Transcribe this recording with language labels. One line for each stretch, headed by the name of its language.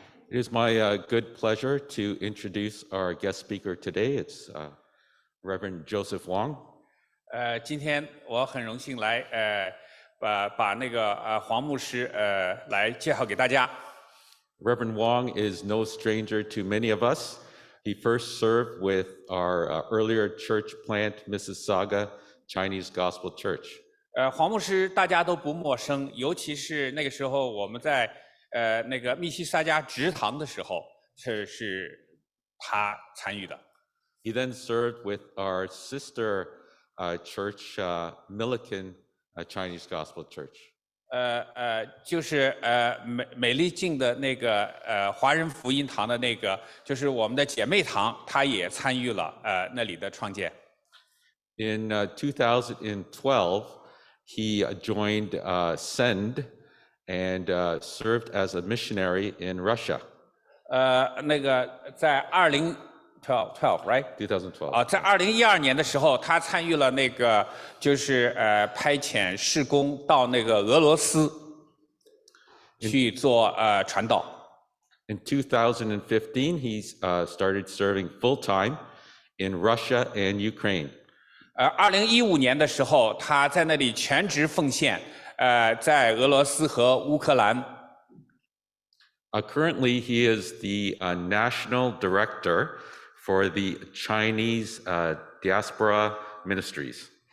English: It is my good pleasure to introduce our guest speaker today. It's Reverend Joseph Wong.
Chinese: 今天我很荣幸来把那个黄牧师来介绍给大家。
English: Reverend Wong is no stranger to many of us. He first served with our earlier church plant, Mississauga Chinese Gospel Church.
Chinese: 黄牧师大家都不陌生，尤其是那个时候我们在那个密西撒加职堂的时候，是他参与的。
English: He then served with our sister church, Milliken Chinese Gospel Church.
Chinese: 就是美丽境的那个华人福音堂的那个，就是我们的姐妹堂，他也参与了那里的创建。
English: In 2012, he joined Send and served as a missionary in Russia.
Chinese: 那个在2012
English: right? 2012.
Chinese: 在2012年的时候，他参与了那个就是派遣事工到那个俄罗斯去做传道。
English: In 2015, he started serving full-time in Russia and Ukraine.
Chinese: 2015年的时候，他在那里全职奉献，在俄罗斯和乌克兰。
English: Currently, he is the national director for the Chinese diaspora ministries.